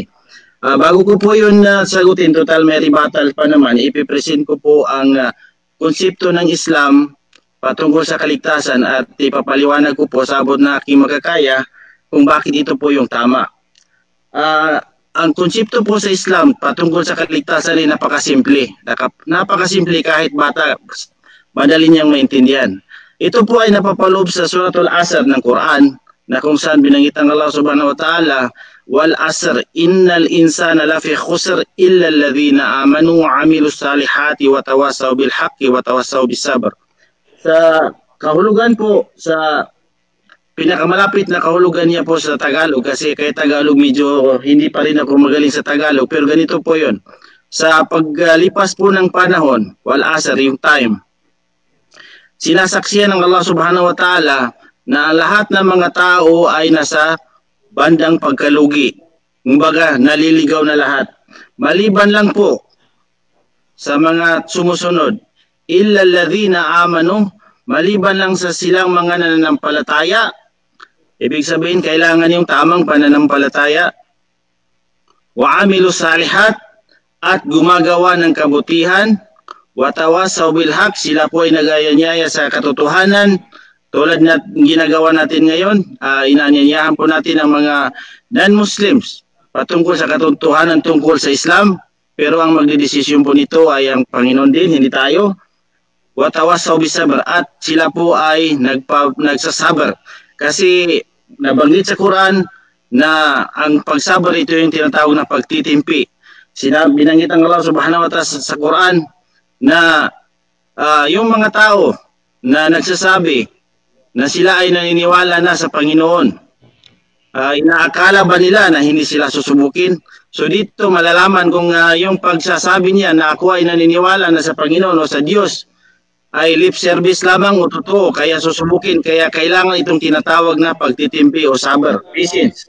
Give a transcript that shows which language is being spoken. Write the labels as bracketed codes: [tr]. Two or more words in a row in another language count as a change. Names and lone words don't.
[tl] Bago ko po yun sagutin, total may rebuttal pa naman, ipipresent ko po ang konsepto ng Islam patungkol sa kaligtasan at ipapaliwanag ko po sa abot na aking magkakaya kung bakit ito po yung tama. Ang konsepto po sa Islam patungkol sa kaligtasan ay napakasimple. Napakasimple kahit bata, madali niyang maintindihan. Ito po ay napapaloob sa Suratul Asr ng Quran na kung saan binanggit ang Allah [ar] سبحانه وتعالى، والعصر إن الإنسان لفي خسر إلا الذين آمنوا وعملوا الصالحات وتواصوا بالحق وتواصوا بالصبر. [tl] Sa kahulugan po, sa pinakamalapit na kahulugan niya po sa Tagalog, kasi kay Tagalog medyo hindi pa rin ako magaling sa Tagalog, pero ganito po yun. Sa paglipas po ng panahon, [ar] والعصر, [tl] yung time, sinasaksiyan ng Allah [ar] سبحانه وتعالى [tl] na lahat ng mga tao ay nasa bandang pagkalugi. Kumbaga, naliligaw na lahat. Maliban lang po sa mga sumusunod, [ar] إلا الذين آمنوا, [tl] maliban lang sa silang mga nananampalataya. Ibig sabihin, kailangan yung tamang pananampalataya. [ar] وعملوا الصالحات, [tl] at gumagawa ng kabutihan. [ar] وتواصوا بالحق, [tl] sila po ay nag-aanyaya sa katotohanan. Tulad na ginagawa natin ngayon, inaanyayahan po natin ang mga non-Muslims patungkol sa katotohanan tungkol sa Islam. Pero ang magdidesisyon po nito ay ang Panginoon din, hindi tayo. [ar] وتواصوا بالصبر, [tl] at sila po ay nagsasabar. Kasi nabanggit sa Quran na ang pagsabar ito yung tinatawag na pagtitimpi. Binanggit ang Allah [ar] سبحانه وتعالى [tl] sa Quran na yung mga tao na nagsasabi na sila ay naniniwala na sa Panginoon, inaakala ba nila na hindi sila susubukin? So dito malalaman kung yung pagsasabi niya na ako ay naniniwala na sa Panginoon o sa Diyos ay [en] lip service [tl] lamang o totoo, kaya susubukin, kaya kailangan itong tinatawag na pagtitimpi o sabar, patience.